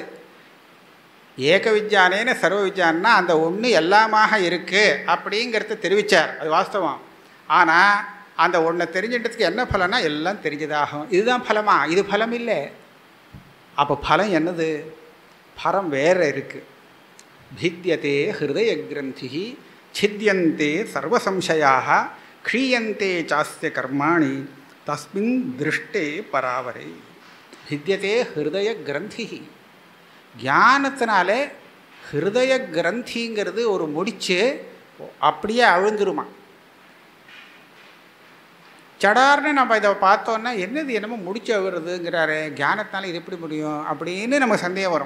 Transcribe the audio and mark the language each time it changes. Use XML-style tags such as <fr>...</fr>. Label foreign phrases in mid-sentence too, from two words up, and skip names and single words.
<sa>एक विज्ञानेन सर्व विज्ञानम्ना</sa> <ta>அந்த ஒன்று எல்லாமாக இருக்குது அப்படிங்கிறத தெரிவித்தார், அது வாஸ்தவம். ஆனால் அந்த ஒன்றை தெரிஞ்சின்றதுக்கு என்ன பலனா எல்லாம் தெரிஞ்சதாகும். இதுதான் பலமா? இது பலம் இல்லை. அப்போ பலம் என்னது? பரம் வேறு இருக்குது.</ta> <sa>भिद्यते हृदय ग्रंथि छिद्यन्ते सर्वसंशयाः क्षीयन्ते चास्य कर्माणि तस्मिन् दृष्टे परावरे. भिद्यते हृदय ग्रंथि.</sa> <ta>ஞானத்தினாலே ஹிருதய கிரந்திங்கிறது ஒரு முடிச்சு அப்படியே அழுந்துருமா. சடார்னு நம்ம இதை பார்த்தோன்னா என்னது என்னமோ முடிச்சு அழுகிறதுங்கிறாரு, ஞானத்தினால இது எப்படி முடியும் அப்படின்னு நமக்கு சந்தேகம் வரும்.</ta>